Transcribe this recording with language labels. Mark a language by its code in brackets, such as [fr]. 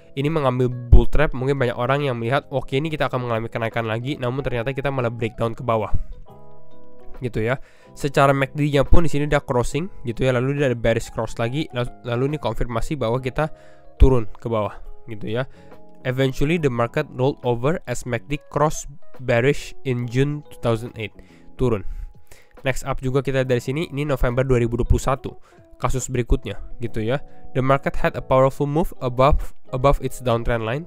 [id] Ini mengambil bull trap. Mungkin banyak orang yang melihat, oke, ini kita akan mengalami kenaikan lagi, namun ternyata kita malah breakdown ke bawah. Gitu ya. Secara MACD-nya pun di sini udah crossing gitu ya, lalu dia ada bearish cross lagi, lalu ini konfirmasi bahwa kita turun ke bawah gitu ya. [en] Eventually the market rolled over as MACD cross bearish in June 2008, turun. [id] Next up juga kita dari sini, ini November 2021, kasus berikutnya gitu ya. [en] The market had a powerful move above its downtrend line.